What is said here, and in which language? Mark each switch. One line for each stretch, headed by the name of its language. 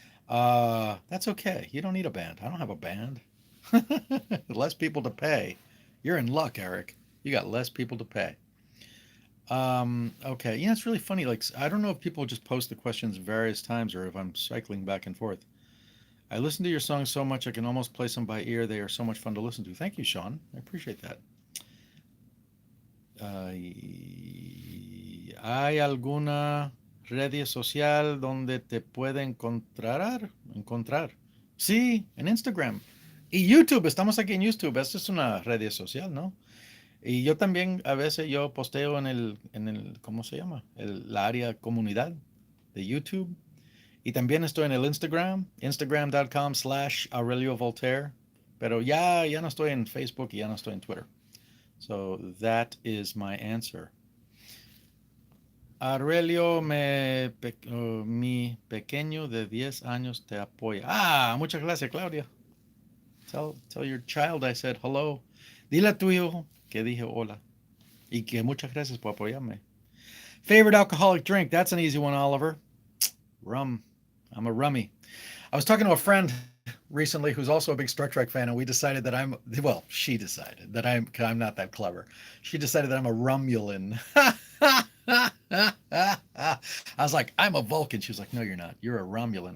English: That's okay. You don't need a band. I don't have a band. Less people to pay. You're in luck, Eric. You got less people to pay. Okay. It's really funny. Like, I don't know if people just post the questions various times or if I'm cycling back and forth. I listen to your songs so much I can almost play them by ear. They are so much fun to listen to. Thank you, Sean. I appreciate that.
Spanish: ¿Hay alguna red social donde te puede encontrar? Sí, en Instagram. Y YouTube. Estamos aquí en YouTube. Esta es una red social, ¿no? Y yo también a veces yo posteo en el ¿cómo se llama? La área comunidad de YouTube. Y también estoy en el Instagram, instagram.com/Aurelio Voltaire. Pero ya no estoy en Facebook y ya no estoy en Twitter.
English: So that is my answer.
Spanish: Aurelio, mi pequeño de 10 años te apoya. Muchas gracias, Claudia.
English: Tell your child I said hello.
Spanish: Dile a tu hijo que dije hola. Y que muchas gracias por apoyarme.
English: Favorite alcoholic drink? That's an easy one, Oliver. Rum. I'm a rummy. I was talking to a friend recently who's also a big Star Trek fan, and we decided that she decided that I'm not that clever. She decided that I'm a Romulan. I was like, I'm a Vulcan. She was like, no, you're not. You're a Romulan.